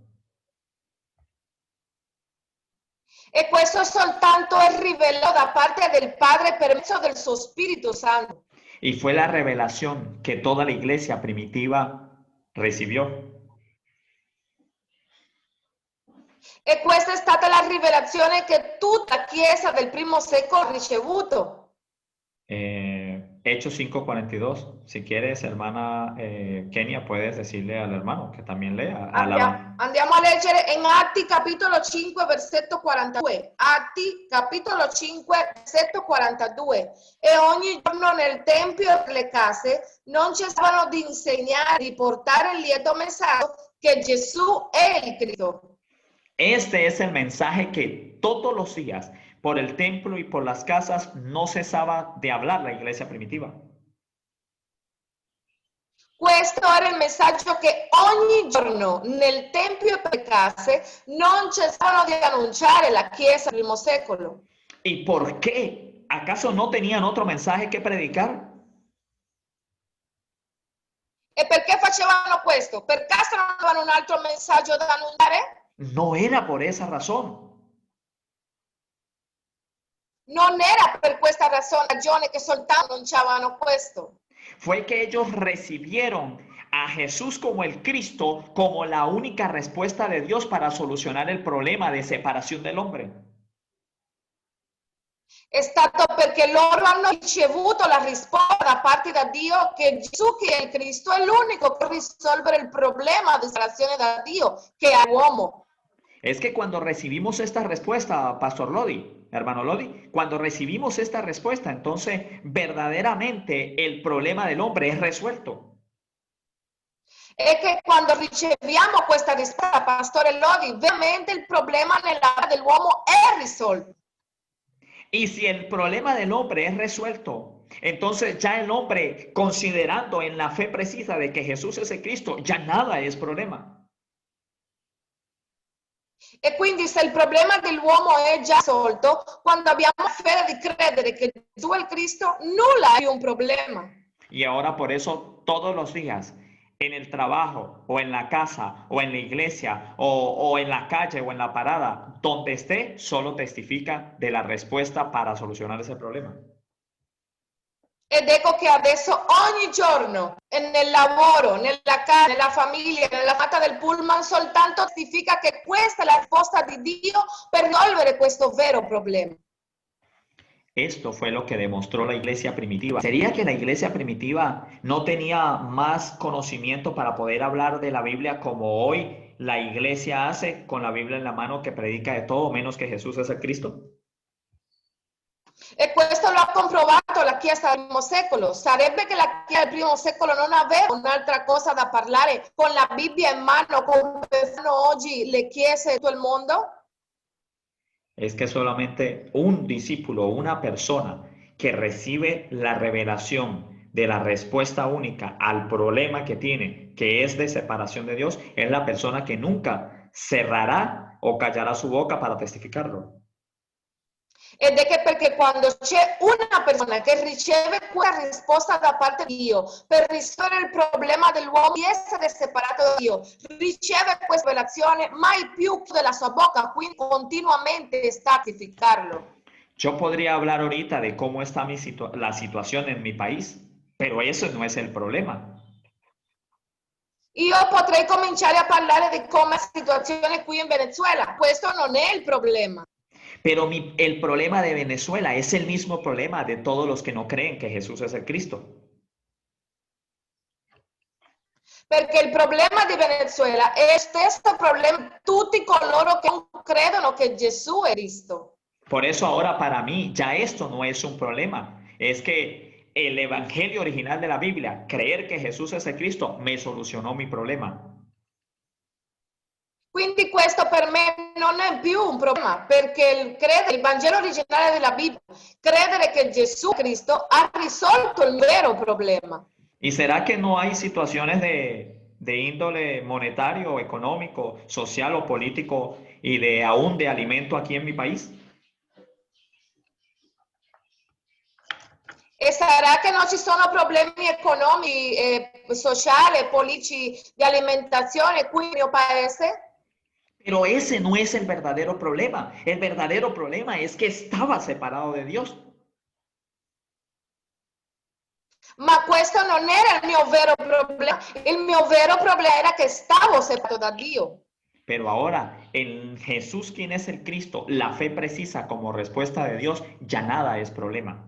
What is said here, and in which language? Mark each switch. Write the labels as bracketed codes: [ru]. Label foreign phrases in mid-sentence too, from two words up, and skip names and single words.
[it] E questo soltanto è rivelato da parte del Padre per mezzo del suo Spirito Santo. [es] Y fue la revelación que toda la iglesia primitiva recibió. [it] E questa è stata la rivelazione che tutta la Chiesa del primo secolo ha ricevuto. [es] Hechos 5:42. Si quieres, hermana Kenia, puedes decirle al hermano que también lea. [it] Andiamo a leggere in Atti capitolo 5 versetto 42. Atti capitolo 5 versetto 42. E ogni giorno nel tempio e nelle case non cessavano di insegnare, di portare il lieto messaggio che Gesù è il Cristo. [es] Este es el mensaje que todos los días por el templo y por las casas no cesaba de hablar la iglesia primitiva. [it] Questo era il messaggio che ogni giorno nel tempio e per le case non cessavano di annunciare la Chiesa del primo secolo. [es] ¿Y por qué? ¿Acaso no tenían otro mensaje que predicar? [it] E perché facevano questo? Per caso non avevano un altro messaggio da annunciare? [es] No era por esa razón. [it] Non era per questa ragione che soltanto annunciavano questo. [es] Fue que ellos recibieron a Jesús como el Cristo, como la única respuesta de Dios para solucionar el problema de separación del hombre. [it] È stato perché loro hanno ricevuto la risposta da parte da Dio che Gesù, che è il Cristo, è l'unico che può risolvere il problema di separazione da Dio, che è l'uomo. [es] Es que cuando recibimos esta respuesta, Pastor Lodi, hermano Lodi, cuando recibimos esta respuesta, entonces verdaderamente el problema del hombre es resuelto. [it] È che quando riceviamo questa risposta, Pastore Lodi, veramente il problema nella vita dell'uomo è risolto. [es] Y si el problema del hombre es resuelto, entonces ya el hombre, considerando en la fe precisa de que Jesús es el Cristo, ya nada es problema. [it] E quindi se il problema dell'uomo è già risolto, quando abbiamo fede di credere che Gesù è il Cristo, nulla è più un problema. [es] Y ahora por eso todos los días, en el trabajo o en la casa o en la iglesia o en la calle o en la parada, donde esté, solo testifica de la respuesta para solucionar ese problema. [it] Ed ecco che adesso ogni giorno, nel lavoro, nella casa, nella famiglia, nella fatta del pullman, soltanto testifica che questa è la risposta di Dio per risolvere questo vero problema. [es] Esto fue lo que demostró la iglesia primitiva. ¿Sería que la iglesia primitiva no tenía más conocimiento para poder hablar de la Biblia como hoy la iglesia hace con la Biblia en la mano, que predica de todo menos que Jesús es el Cristo? [it] E questo lo ha comprovato la Chiesa del primo secolo. Sarebbe che la Chiesa del primo secolo non aveva un'altra cosa da parlare con la Bibbia in mano come fanno oggi le chiese di tutto il mondo? [es] Es que solamente un discípulo, una persona que recibe la revelación de la respuesta única al problema que tiene, que es de separación de Dios, es la persona que nunca cerrará o callará su boca para testificarlo. [it] Ed è che perché quando c'è una persona che riceve quella risposta da parte di Dio per risolvere il problema dell'uomo di essere separato da Dio, riceve questa rivelazione, mai più chiude la sua bocca, quindi continuamente sta a testificarlo. [es] Yo podría hablar ahorita de cómo está la situación en mi país, pero eso no es el problema. [it] Io potrei cominciare a parlare di come è la situazione qui in Venezuela, questo non è il problema. [es] Pero el problema de Venezuela es el mismo problema de todos los que no creen que Jesús es el Cristo. [it] Perché il problema di Venezuela è lo stesso problema di tutti coloro che non credono che Gesù è Cristo. [es] Por eso ahora para mí ya esto no es un problema. Es que el evangelio original de la Biblia, creer que Jesús es el Cristo, me solucionó mi problema. [it] Quindi questo per me non è più un problema, perché il Vangelo originale della Bibbia, credere che Gesù Cristo ha risolto il vero problema. [es] ¿Y será que no hay situaciones de índole monetario, económico, social o político y aún de alimento aquí en mi país? [it] E sarà che non ci sono problemi economici, sociali, politici, di alimentazione qui nel mio paese? [es] Pero ese no es el verdadero problema. El verdadero problema es que estaba separado de Dios. [it] Ma questo non era il mio vero problema. Il mio vero problema era che stavo separato da Dio. [es] Pero ahora, en Jesús, quien es el Cristo, la fe precisa como respuesta de Dios, ya nada es problema.